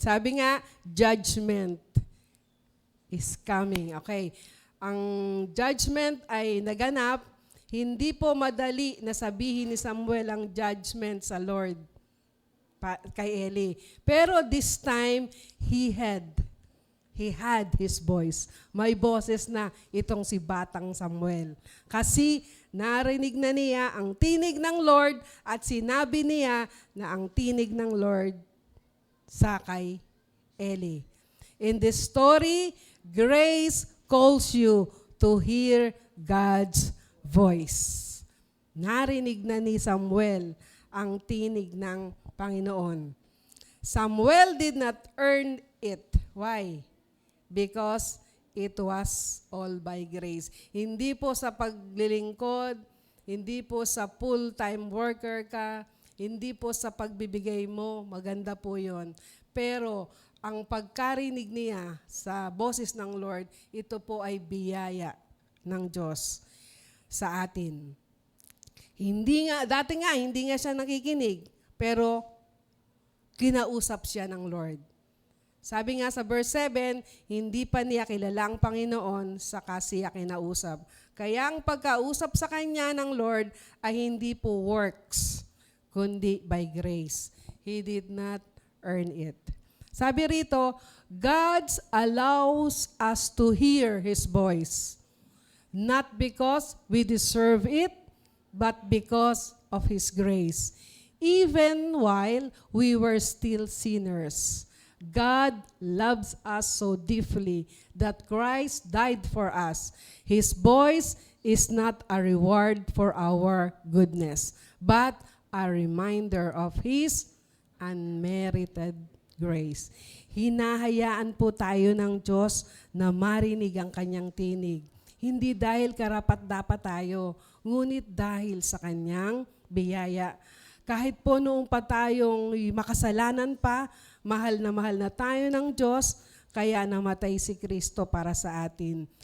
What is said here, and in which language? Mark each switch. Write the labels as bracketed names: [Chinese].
[Filipino] Sabi nga, [English] judgment is coming. Okay. [Filipino] Ang judgment ay naganap, hindi po madali na sabihin ni Samuel ang judgment sa Lord kay Eli. [English] Pero this time, he had his voice. [Filipino] May boses na itong si Batang Samuel. Kasi narinig na niya ang tinig ng Lord at sinabi niya na ang tinig ng Lord sa kay Eli. [English] In this story, grace calls you to hear God's voice. [Filipino] Narinig na ni Samuel ang tinig ng Panginoon. [English] Samuel did not earn it. Why? Because it was all by grace. [Filipino] Hindi po sa paglilingkod, hindi po sa full-time worker ka, hindi po sa pagbibigay mo, maganda po yon. Pero ang pagkarinig niya sa boses ng Lord, ito po ay biyaya ng Diyos sa atin. Dati hindi nga siya nakikinig, pero kinausap siya ng Lord. Sabi nga sa verse 7, hindi pa niya kilala ang Panginoon, saka siya kinausap. Kaya ang pagkausap sa kanya ng Lord ay hindi po works, kundi [English] by grace. He did not earn it. [Filipino] Sabi rito, [English] God allows us to hear His voice, not because we deserve it, but because of His grace. Even while we were still sinners, God loves us so deeply that Christ died for us. His voice is not a reward for our goodness, but a reminder of His unmerited grace. [Filipino] Hinahayaan po tayo ng Diyos na marinig ang kanyang tinig. Hindi dahil karapat-dapat tayo, ngunit dahil sa kanyang biyaya. Kahit po noong pa tayong makasalanan pa, mahal na tayo ng Diyos, kaya namatay si Kristo para sa atin.